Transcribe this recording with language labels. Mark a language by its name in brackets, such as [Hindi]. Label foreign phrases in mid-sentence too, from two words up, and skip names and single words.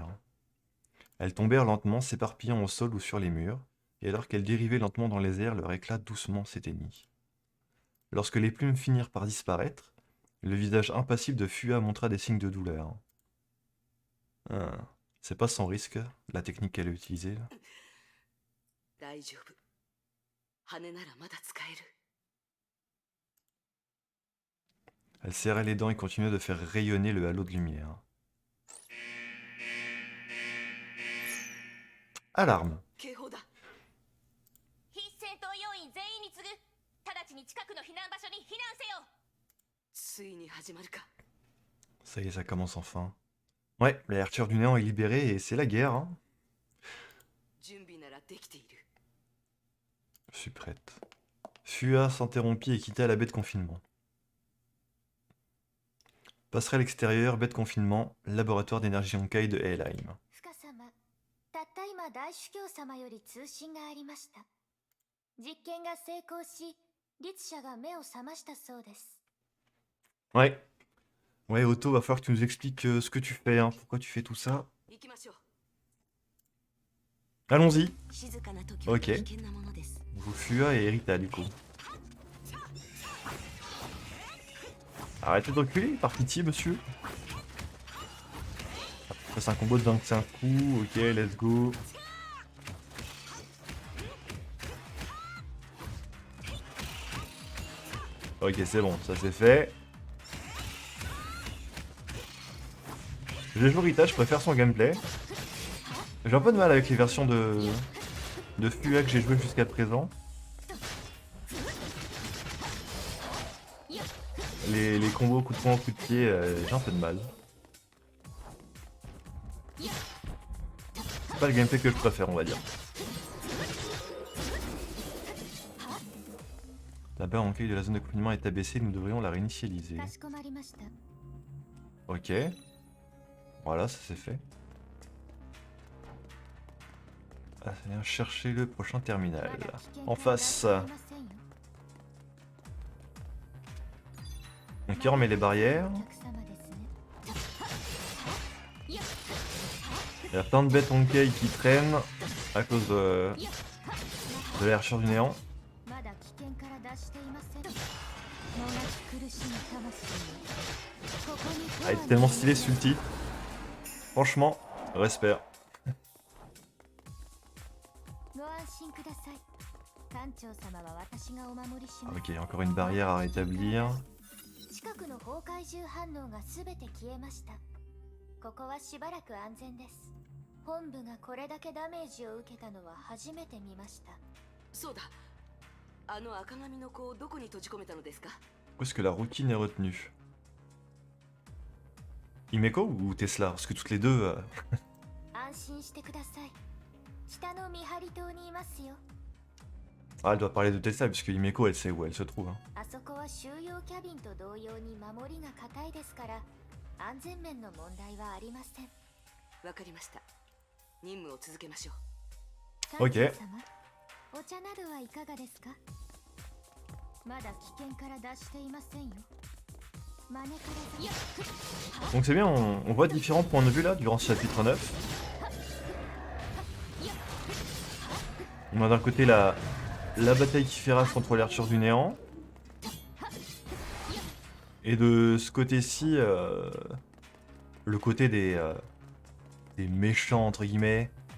[French] Elles tombèrent lentement, s'éparpillant au sol ou sur les murs, et alors qu'elles dérivaient lentement dans les airs, leur éclat doucement s'éteignit. Lorsque les plumes finirent par disparaître, le visage impassible de Fua montra des signes de douleur. Ah, c'est pas sans risque, la technique qu'elle a utilisée. Là. [Japanese] 大丈夫。羽ならまだ使える。 [French] Elle serrait les dents et continuait de faire rayonner le halo de lumière. Alarme! [Japanese] 警報だ。非戦闘要員全員に告ぐ。直ちに近くの避難場所に避難せよ。ついに始まるか。 [French] Ça y est, ça commence enfin. Ouais, la Arthur du Néant est libérée et c'est la guerre, hein. [Japanese] 準備ならできている。 [French] Je suis prête. Fua s'interrompit et quitta la baie de confinement. Passerelle extérieure, baie de confinement, laboratoire d'énergie Honkai de Helheim. [Japanese] 深様、たった今大主教様より通信がありました。実験が成功し、律者が目を覚ましたそうです。 [French] Ouais. Ouais, Otto, va falloir que tu nous expliques ce que tu fais, hein. Pourquoi tu fais tout ça. [Japanese] 行きましょう。 [French] Allons-y. [Japanese] 静かな時は危険なものです。 [French] Vous Fua et Erita, du coup. Arrêtez de reculer, par pitié, monsieur. C'est un combo de 25 coups, [English] ok, let's go. [French] Ok, c'est bon, ça c'est fait. J'ai joué Rita, je préfère son gameplay. J'ai un peu de mal avec les versions de Fua que j'ai joué jusqu'à présent. Les combos coup de poing, coup de pied, j'ai un peu de mal. C'est pas le gameplay que je préfère, on va dire. La barre en cueil de la zone de confinement est abaissée, nous devrions la réinitialiser. [Japanese] かしこまりました。 [French] Ok. Voilà, ça c'est fait. Ah, ça vient chercher le prochain terminal. En face. Ok, on met les barrières. Il y a plein de bêtes Honkai qui traînent à cause de l'archère du néant. [Japanese] まだ危険から脱していません。もがき苦しむ魂をここに [French] Ah, il est tellement stylé ce ulti. Franchement, respect. [Japanese] ご安心ください。艦長様は私がお守りします。 [French] Ok, encore une barrière à rétablir. [Japanese] 近くの崩壊獣反応がすべて消えました。ここはしばらく安全です。本部がこれだけダメージを受けたのは初めて見ました。そうだ。あの赤髪の子をどこに閉じ込めたのですか？ [French] Où est-ce que la routine est retenue? Himeko ou Tesla? Parce que toutes les deux... [Japanese] 安心してください。北の見張り島にいますよ。 [French] Ah, elle doit parler de Tesla, puisque Himeko, elle sait où elle se trouve. Hein. [Japanese] あそこは収容キャビンと同様に守りが固いですから、安全面の問題はありません。わかりました。任務を続けましょう。オッケー。様、お茶などはいかがですか？まだ危険から脱していませんよ。 [French] Donc c'est bien, on voit différents points de vue là durant ce chapitre 9. On a d'un côté la bataille qui fait rage contre l'archère du néant. Et de ce côté-ci, le côté des méchants entre guillemets.